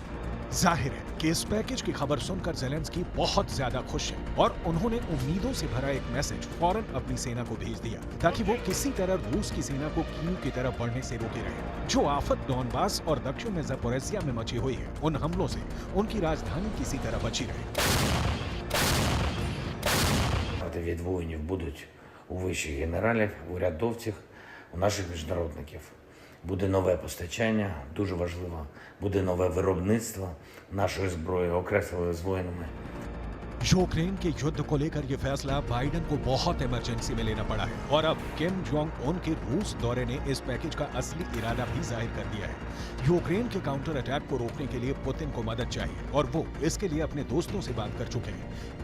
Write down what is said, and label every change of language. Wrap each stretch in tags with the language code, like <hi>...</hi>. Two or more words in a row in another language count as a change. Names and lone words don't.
<hi>जाहिर है कि इस पैकेज की खबर सुनकर ज़ेलेंस्की बहुत ज्यादा खुश है और उन्होंने उम्मीदों से भरा एक मैसेज फौरन अपनी सेना को भेज दिया, ताकि वो किसी तरह रूस की सेना को कीव की तरफ बढ़ने से रोके रहे। जो आफत डॉनबास और दक्षिण में ज़पोरिज़िया में मची हुई है, उन हमलों से उनकी राजधानी किसी तरह बची रहे।</hi> <uk>Від воїнів будуть у вищих генералів, у урядовців, у наших міжнародників. Буде нове постачання, дуже важливо, буде нове виробництво нашої зброї, окреслили з воїнами.</uk> <hi>यूक्रेन के युद्ध को लेकर यह फैसला बाइडेन को बहुत इमरजेंसी में लेना पड़ा है और अब किम जोंग उन के रूस दौरे ने इस पैकेज का असली इरादा भी जाहिर कर दिया है। यूक्रेन के</hi> <en>counter attack</en> <hi>को रोकने के लिए पुतिन को मदद चाहिए और वो इसके लिए अपने दोस्तों से बात कर चुके हैं।</hi>